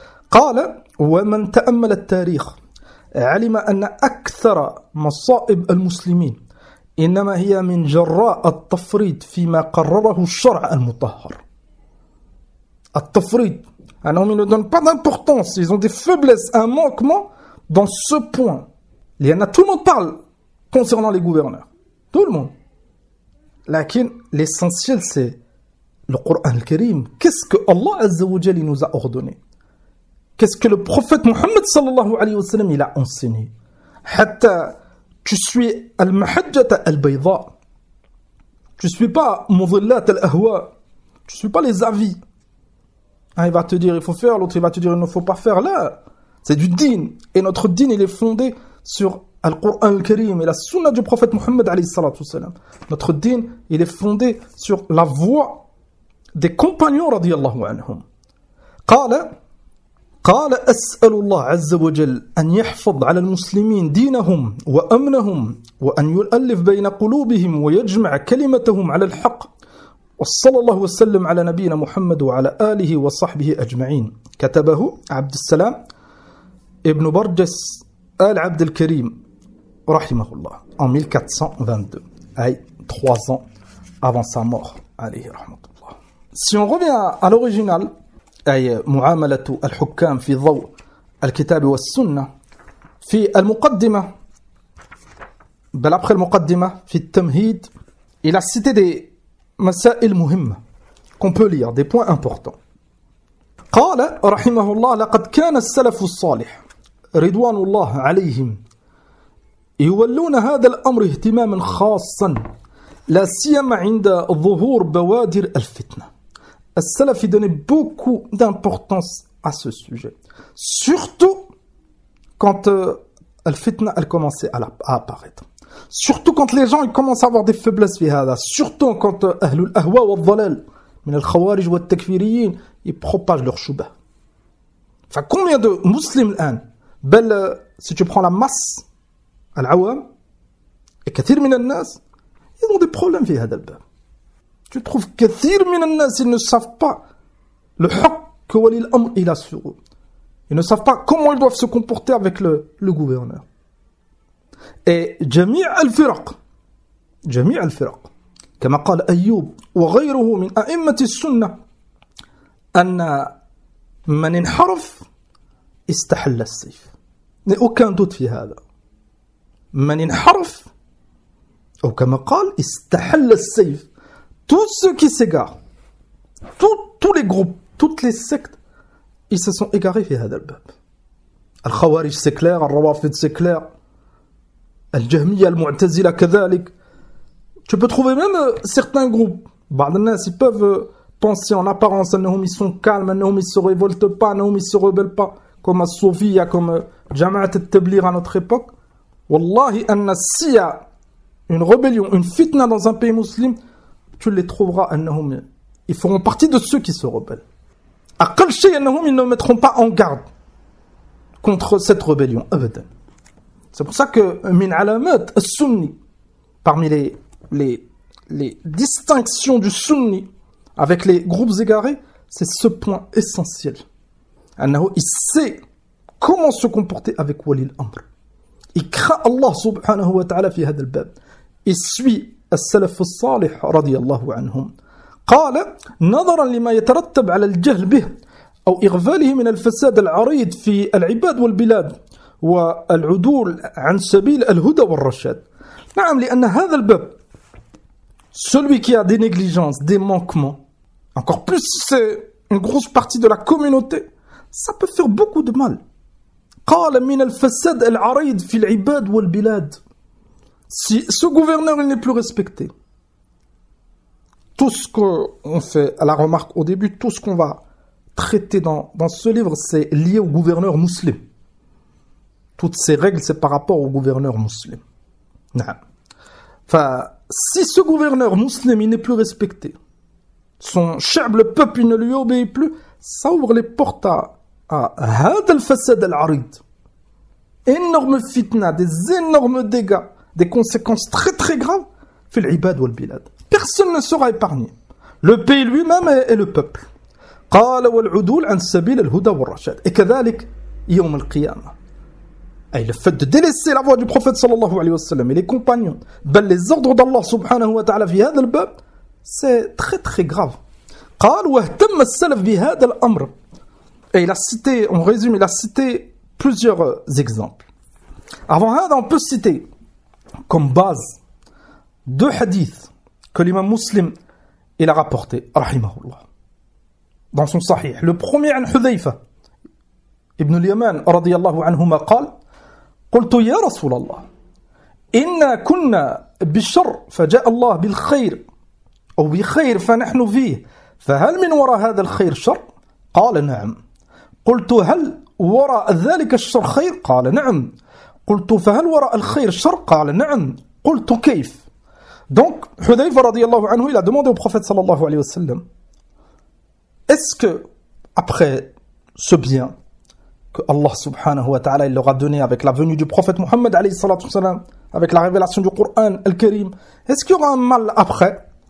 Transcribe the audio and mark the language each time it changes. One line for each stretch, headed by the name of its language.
Arabic: Qala wa man ta'ammala at-tarikh علم أن أكثر مصائب المسلمين إنما هي من جراء التفريط فيما قرره الشرع المطهر. التفريط.
French: Un homme ne donne pas d'importance. Ils ont des faiblesses, un manquement dans ce point. Il y en a, tout le monde parle concernant les gouverneurs. Tout le monde. Lakin, l'essentiel c'est le Coran al-Karim. Qu'est-ce que Allah Azza wa Jalla nous a ordonné? Qu'est-ce que le prophète Mohammed sallallahu alayhi wa sallam il a enseigné? Hatta tu suis
Arabic: al-mahajjata al-bayda.
French: Tu ne suis pas
Arabic: mudhillat al-ahwa.
French: Tu ne suis pas les avis. Un il va te dire il faut faire, l'autre il va te dire il ne faut pas faire. Là, c'est du din. Et notre din il est fondé sur al-Qur'an al-Karim et la sunna du prophète Mohammed alayhi sallallahu alayhi wa sallam. Notre din il est fondé sur la voix des compagnons radiyallahu anhum.
Arabic: Qala قال أسأل الله عز وجل أن يحفظ على المسلمين دينهم وأمنهم وأن يؤلف بين قلوبهم ويجمع كلمتهم على الحق وصلى الله وسلم على نبينا محمد وعلى آله وصحبه أجمعين كتبه عبد السلام ابن برجس آل عبد الكريم رحمه الله
French: en 1422 3 ans avant sa mort
Arabic: عليه رحمة الله.
French: Si on revient à l'original,
Arabic: أي معاملة الحكام في ضوء الكتاب والسنة في المقدمة بل أبخي المقدمة في التمهيد إلى السيتة دي مسائل مهمة
French: qu'on peut lire, des points importants.
Arabic: قال رحمه الله لقد كان السلف الصالح رضوان الله عليهم يولون هذا الأمر اهتماما خاصا لا سيما عند ظهور بوادر الفتنة.
French: Al-Salaf donnait beaucoup d'importance à ce sujet. Surtout quand Al-Fitna elle commençait à apparaître. Surtout quand les gens ils commencent à avoir des faiblesses via ça. Surtout quand
Arabic: Ahlul Ahwa wa Dhalal, min al-Khawarij wa al-Takfiriyin,
French: ils propagent leur Shubha. Enfin, combien de musulmans, si tu prends la masse, Al-Awam, et
Arabic: كثير من الناس,
French: ils ont des problèmes via ça. Tu trouves que
Arabic: كثير من الناس
French: ils ne savent pas le haq que wali l'amr il a sur eux. Ils ne savent pas comment ils doivent se comporter avec le gouverneur.
Arabic: Et جميع الفرق جميع الفرق كما قال ايوب وغيره من ائمه السنه ان من انحرف استحل السيف.
French: N'y a aucun doute
Arabic: في هذا. من انحرف او كما قال استحل السيف.
French: Tous ceux qui s'égarent, tous les groupes, toutes les sectes, ils se sont égarés
Arabic: fi hadha al-bab.
French: Al-Khawarij c'est clair, Al-Rawafid c'est clair, Al-Jahmiya, Al-Mu'tazila كذلك. Tu peux trouver même certains groupes,
Arabic: بعض الناس
French: ils peuvent penser en apparence annahum ils sont calmes, annahum ils se révoltent pas, annahum ils se rebellent pas, comme As-Sufiyya, comme Jama'at al-Tabligh à notre époque.
Arabic: Wallahi anna siya,
French: une rébellion, une fitna dans un pays musulman, tu les trouveras, ils feront partie de ceux qui se rebellent. À quel chien, ils ne mettront pas en garde contre cette rébellion. C'est pour ça que
Arabic: min alamat sunni,
French: parmi les distinctions du sunni avec les groupes égarés, c'est ce point essentiel. Il sait comment se comporter avec Wali l'Amr. Il craint Allah subhanahu wa ta'ala
Arabic: fi hadha al-bab.
French: Il suit
Arabic: السلف الصالح رضي الله عنهم. قال نظرا لما يترتب على الجهل به أو إغفاله من الفساد العريض في العباد والبلاد والعدول عن سبيل الهدى والرشاد نعم لأن هذا الباب
French: celui qui a des négligences, des manquements, encore plus si c'est une grosse partie de la communauté, ça peut faire beaucoup de mal.
Arabic: قال من الفساد العريض في العباد والبلاد.
French: Si ce gouverneur il n'est plus respecté, tout ce qu'on fait, la remarque au début, tout ce qu'on va traiter dans ce livre, c'est lié au gouverneur musulman. Toutes ces règles, c'est par rapport au gouverneur musulman. Non. Enfin, si ce gouverneur musulman n'est plus respecté, son chab, le peuple, il ne lui obéit plus, ça ouvre les portes à
Arabic: هذا الفساد العريض.
French: Énorme fitna, des énormes dégâts, des conséquences très très graves
Arabic: في العباد والبلاد.
French: Personne ne sera épargné. Le pays lui-même et le peuple.
Arabic: قال والعدول عن سبيل الهدى والرشاد. Et كذلك يوم القيامة.
French: Et le fait de délaisser la voix du prophète sallallahu alayhi wa sallam et les compagnons, ben les ordres d'Allah subhanahu wa ta'ala via le bab, c'est très très grave. قال واهتم السلف بهذا الامر. Et il a cité plusieurs exemples. Avant ça, on peut citer comme base deux hadiths que l'imam muslim il a rapporté rahimahullah dans son sahih. Le premier
Arabic: an Hudhayfa ibn al-Yaman radiyallahu anhuma qala قلت يا رسول الله إنا كنا بالشر فجاء الله بالخير أو بخير فنحن فيه فهل من وراء هذا الخير شر؟ قال نعم. قلت هل وراء ذلك الشر خير؟ قال نعم. قلت فهل وراء الخير شر؟ قال نعم. قلت كيف؟
French: donc
Arabic: حذيفة رضي الله عنه
French: il a demandé au prophète صلى الله عليه وسلم est-ce que après ce bien que Allah subhanahu wa ta'ala il leur a donné avec la venue du prophète Muhammad alayhi salatu salam, avec la révélation du Coran al-Karim, est-ce qu'il y aura un mal après?